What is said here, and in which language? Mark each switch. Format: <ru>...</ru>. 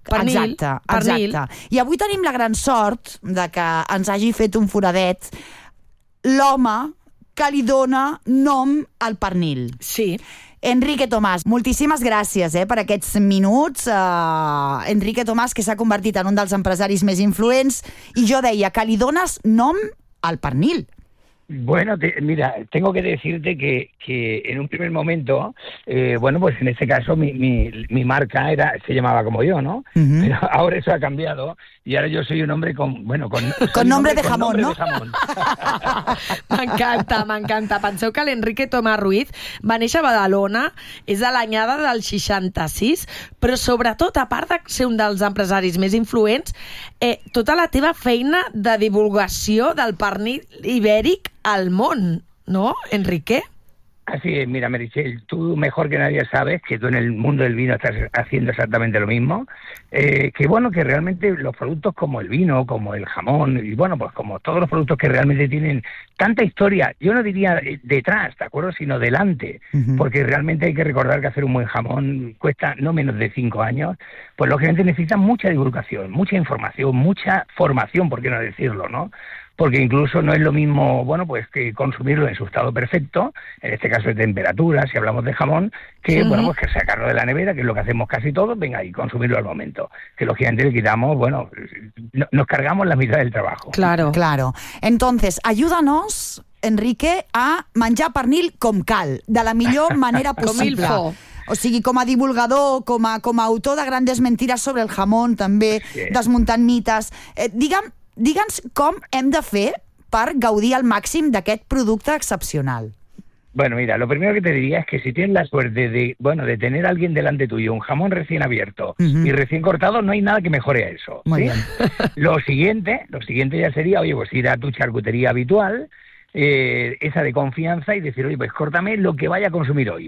<ca>Exacte. I avui tenim la gran sort de que ens hagi fet un foradet l'home que li dona nom al pernil. Sí. Enrique Tomás, moltíssimes gràcies per aquests minuts. Enrique Tomás, que s'ha convertit en un dels empresaris més influents, i jo deia que li dones nom al pernil.</ca> <es>Bueno, mira, tengo que decirte que en un primer momento, pues en este caso mi marca era, se llamaba como yo, ¿no? Uh-huh. Pero ahora eso ha cambiado y ahora yo soy un hombre con nombre de jamón.</es> <ca>M'encanta. Penseu que l'Enrique Tomás Ruiz va néixer a Badalona, és de l'anyada del 66, però sobretot, a part de ser un dels empresaris més influents, tota la teva feina de divulgació del pernil ibèric al món, ¿no, Enrique?</ca> <es>Así es, mira, Meritxell, tú mejor que nadie sabes que tú en el mundo del vino estás haciendo exactamente lo mismo. Que bueno, que realmente los productos como el vino, como el jamón, y bueno, pues como todos los productos que realmente tienen tanta historia, yo no diría detrás, ¿de acuerdo?, sino delante. Uh-huh. Porque realmente hay que recordar que hacer un buen jamón cuesta no menos de 5 años, pues lógicamente necesita mucha divulgación, mucha información, mucha formación, ¿por qué no decirlo, no? Porque incluso no es lo mismo, bueno, pues que consumirlo en su estado perfecto, en este caso de temperatura, si hablamos de jamón, que, uh-huh, bueno, pues que sacarlo de la nevera, que es lo que hacemos casi todos, venga, y consumirlo al momento. Que lógicamente le quitamos, bueno, nos cargamos la mitad del trabajo. Claro, claro. Entonces, ayúdanos,</es> <ca>Enrique, a menjar pernil com cal, de la millor manera possible.</ca> <fr>Com il faut.</fr> <ca>O sigui, com a divulgador, com a autor de grandes mentiras sobre el jamón, també, sí, desmuntant mites. Digue'ns com hem de fer per gaudir al màxim d'aquest producte excepcional.</ca> <es>Bueno, mira, lo primero que te diría es que si tienes la suerte de tener a alguien delante tuyo, un jamón recién abierto, uh-huh, y recién cortado, no hay nada que mejore a eso. Muy, ¿sí?, bien. Lo siguiente ya sería, oye, pues ir a tu charcutería habitual, esa de confianza, y decir, oye, pues córtame lo que vaya a consumir hoy.</es>